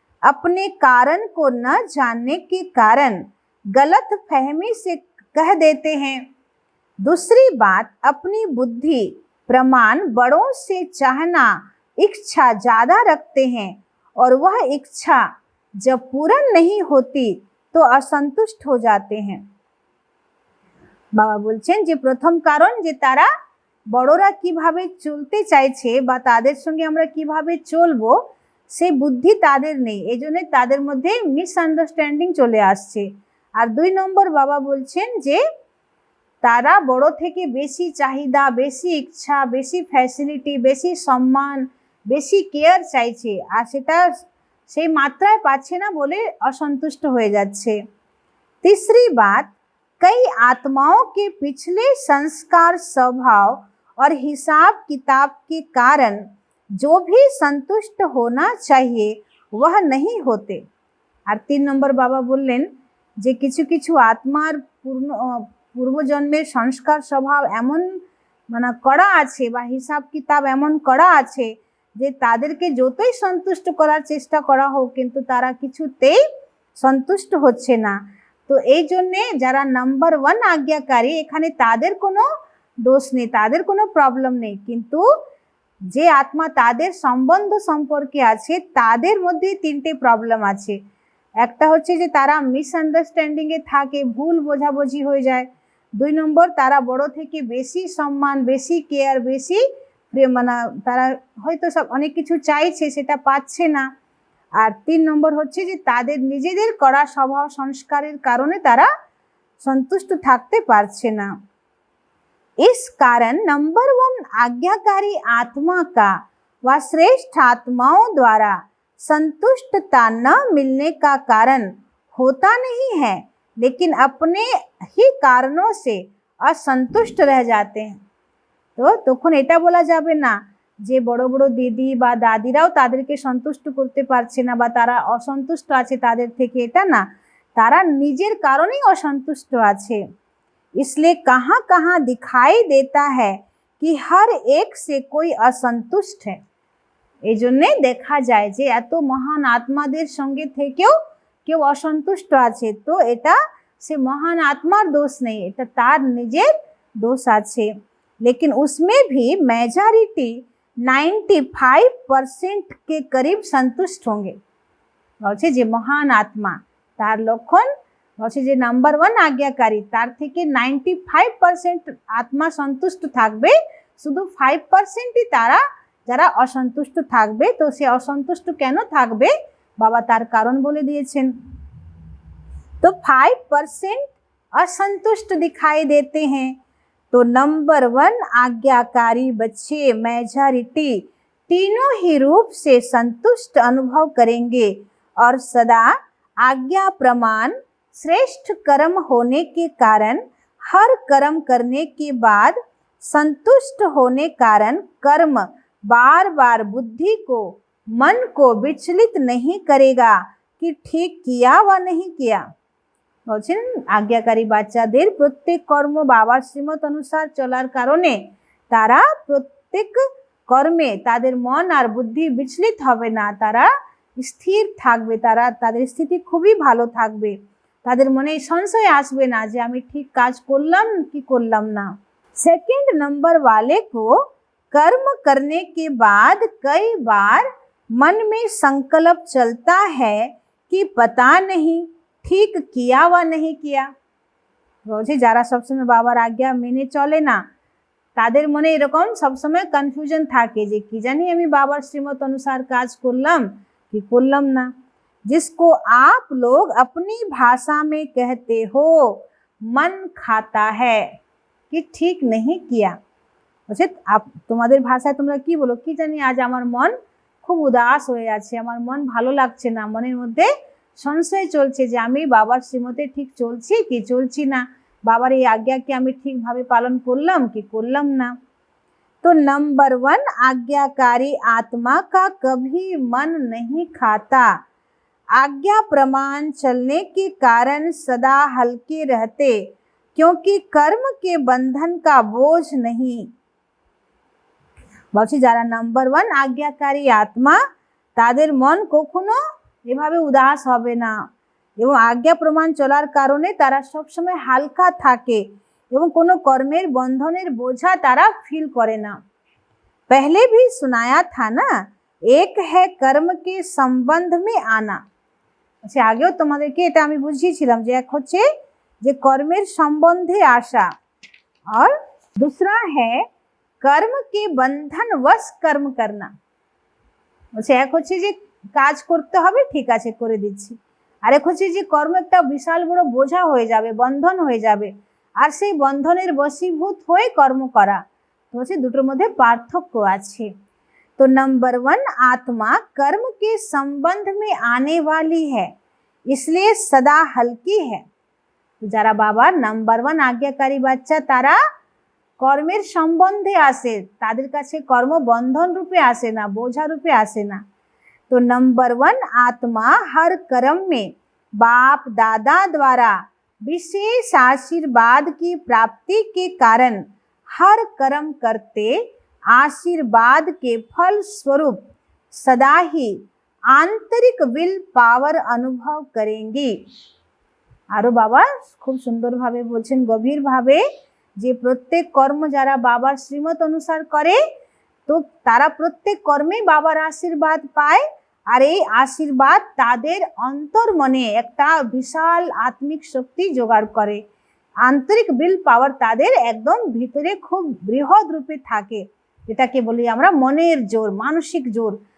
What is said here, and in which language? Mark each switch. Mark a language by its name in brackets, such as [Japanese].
[Hindi] अपने कारण को न जानने के कारण गलत फहमी से कह देते हैं। दूसरी बात, अपनी बुद्धि प्रमाण बड़ों से चाहना इच्छा ज्यादा रखते हैं और वह इच्छा जब पूर्ण नहीं होती तो असंतुष्ट हो जाते हैं। [Bangla] বাবা বলছেন যে প্রথম কারণ যে তারা বড়রা কিভাবে চলতে চাইছে বা তাদের সঙ্গে আমরা কিভাবে চলবো সেই বুদ্ধি তাদের নেই, এজন্য তাদের মধ্যে মিসআন্ডারস্ট্যান্ডিং চলে আসছে। আর 2 নম্বর বাবা বলছেন যে তারা বড় থেকে বেশি চাহিদা, বেশি ইচ্ছা, বেশি ফ্যাসিলিটি, বেশি সম্মান, বেশি কেয়ার চাইছে, আর সেটা সেই মাত্রায় পাচ্ছে না বলে অসন্তুষ্ট হয়ে যাচ্ছে। [Hindi] तीसरी बात, कई आत्माओं के पिछले संस्कार, स्वभाव और हिसाब किताब के कारण जो भी संतुष्ट होना चाहिए वह नहीं होते। [Bangla] और 3 নম্বর বাবা বললেন যে কিছু কিছু আত্মার পূর্বজন্মের সংস্কার স্বভাব এমন মানে করা আছে বা হিসাব কিতাব এমন করা আছে যে তাদেরকে যতই সন্তুষ্ট করার চেষ্টা করা হোক কিন্তু তারা কিছুতেই সন্তুষ্ট হচ্ছে না। তো এই জন্যে যারা নাম্বার 1 আজ্ঞাকারী এখানে তাদের কোনো দোষ নেই, তাদের কোনো প্রবলেম নেই, কিন্তু যে আত্মা তাদের সম্বন্ধ সম্পর্কে আছে তাদের মধ্যে 3টে প্রবলেম আছে। একটা হচ্ছে যে তারা মিসআন্ডারস্ট্যান্ডিং এ থাকে, ভুল বোঝাবুঝি হয়ে যায়। 2 নম্বর, তারা বড় থেকে বেশি সম্মান, বেশি কেয়ার, বেশি মানে তারা হয়তো সব অনেক কিছু চাইছে সেটা পাচ্ছে না। আর 3 নম্বর হচ্ছে যে তাদের নিজেদের করা স্বভাব সংস্কারের কারণে তারা সন্তুষ্ট থাকতে পারছে না। [Hindi] इस कारण नंबर 1 आज्ञाकारी आत्मा का व श्रेष्ठ आत्माओं द्वारा संतुष्टता न मिलने का कारण होता नहीं है, लेकिन अपने ही कारणों से असंतुष्ट रह जाते हैं। [Bangla] तो তখন এটা বলা যাবে না যে বড় বড় দিদি বা দাদিরাও তাদেরকে সন্তুষ্ট করতে পারছে না বা তারা অসন্তুষ্ট আছে তাদের থেকে, এটা না, তারা নিজের কারণেই অসন্তুষ্ট আছে। [Hindi] इसलिए कहाँ कहाँ दिखाई देता है कि हर एक से कोई असंतुष्ट है। [Bangla] এই জন্যে দেখা যায় যে এত মহান আত্মাদের সঙ্গে থেকেও কেউ অসন্তুষ্ট আছে। তো এটা সে মহান আত্মার দোষ নেই, এটা তার নিজের দোষ আছে। [Hindi] लेकिन उसमें भी मेजॉरिटी 95% के करीब संतुष्ट होंगे। [Bangla] বলছে যে মহান আত্মা তার লক্ষণ বলছে যে নাম্বার 1 আজ্ঞাকারী তার থেকে 95% আত্মা সন্তুষ্ট থাকবে, শুধু 5%ই তারা যারা অসন্তুষ্ট থাকবে। তো সে অসন্তুষ্ট কেন থাকবে বাবা তার কারণ বলে দিয়েছেন। [Hindi] तो 5% असंतुष्ट दिखाई देते हैं। तो नंबर 1 आज्ञाकारी बच्चे मेजॉरिटी तीनों ही रूप से संतुष्ट अनुभव करेंगे और सदा आज्ञा प्रमाण श्रेष्ठ कर्म होने के कारण हर कर्म करने के बाद संतुष्ट होने कारण कर्म बार बार बुद्धि को, मन को विचलित नहीं करेगा कि ठीक किया व नहीं किया। [Bangla] বলছেন আজ্ঞাকারী বাচ্চাদের প্রত্যেক কর্ম বাবার শ্রীমত অনুসার চলার কারণে তারা প্রত্যেক কর্মে তাদের মন আর বুদ্ধি বিচলিত হবে না, তারা স্থির থাকবে, তারা তাদের স্থিতি খুবই ভালো থাকবে, তাদের মনে সংশয় আসবে না যে আমি ঠিক কাজ করলাম কি করলাম না। [Hindi] सेकंड नंबर वाले को कर्म करने के बाद कई बार मन में संकल्प चलता है कि पता नहीं ठीक किया व नहीं किया। [Bangla] বলছি যারা সবসময় বাবার আজ্ঞা মেনে চলে না তাদের মনে এরকম সবসময় কনফিউশন থাকে যে কি জানি আমি বাবার শ্রীমত অনুসার কাজ করলাম কি করলাম না। [Hindi] जिसको आप लोग अपनी भाषा में कहते हो मन खाता है कि ठीक नहीं किया। [Bangla] বলছে তোমাদের ভাষায় তোমরা কি বলো, কি জানি আজ আমার মন খুব উদাস হয়ে আছে, আমার মন ভালো লাগছে না, মনের মধ্যে সংশয় চলছে যে আমি বাবার শ্রীমতে ঠিক চলছি কি চলছি না, বাবার এই আজ্ঞাকে আমি ঠিকভাবে পালন করলাম কি করলাম না। [Hindi] तो नंबर 1 आज्ञाकारी आत्मा का कभी मन नहीं खाता। आज्ञा प्रमाण चलने के कारण सदा हल्के रहते क्योंकि कर्म के बंधन का बोझ नहीं। [Bangla] বলছি যারা নাম্বার 1 আজ্ঞাকারী আত্মা তাদের মন কখনো এভাবে উদাস হবে না এবং আজ্ঞা প্রমাণ চলার কারণে তারা সবসময় হালকা থাকে এবং কোনো কর্মের বন্ধনের বোঝা তারা ফিল করে না। [Hindi] पहले भी सुनाया था ना, एक है कर्म के संबंध में आना। [Bangla] আচ্ছা আগেও তোমাদেরকে এটা আমি বুঝিয়েছিলাম যে এক হচ্ছে যে কর্মের সম্বন্ধে আসা [Hindi] और दूसरा है कर्म के बंधन वश कर्म करना। [Bangla] আচ্ছা এক হচ্ছে যে কাজ করতে হবে ঠিক আছে করে দিচ্ছি, আর এক হচ্ছে যে কর্ম একটা বিশাল বড় বোঝা হয়ে যাবে, বন্ধন হয়ে যাবে, আর সেই বন্ধনের বশীভূত হয়ে কর্ম করা। তো হচ্ছে দুটোর মধ্যে পার্থক্য আছে। [Hindi] तो नंबर 1 आत्मा कर्म के संबंध में आने वाली है इसलिए सदा हल्की है। [Bangla] যারা বাবার নাম্বার 1 আজ্ঞাকারী বাচ্চা তারা কর্মের সম্বন্ধে আসে, তাদের কাছে কর্ম বন্ধন রূপে আসে না, বোঝা রূপে আসে না। [Hindi] तो नंबर 1 आत्मा हर कर्म में बाप दादा द्वारा विशेष आशीर्वाद की प्राप्ति के कारण हर कर्म करते आशीर्वाद के फल स्वरूप सदा ही आंतरिक विल पावर अनुभव करेंगी। [Bangla] आरो बाबा खूब सुंदर भावे बोलছেন गभीर भावे যে প্রত্যেক কর্ম যারা বাবার শ্রীমত অনুসার করে তো তারা প্রত্যেক কর্মে বাবার আশীর্বাদ পায়, আর এই আশীর্বাদ তাদের অন্তর মনে একটা বিশাল আত্মিক শক্তি জোগাড় করে, আন্তরিক বিল পাওয়ার তাদের একদম ভিতরে খুব বৃহৎ রূপে থাকে, যেটাকে বলি আমরা মনের জোর, মানসিক জোর।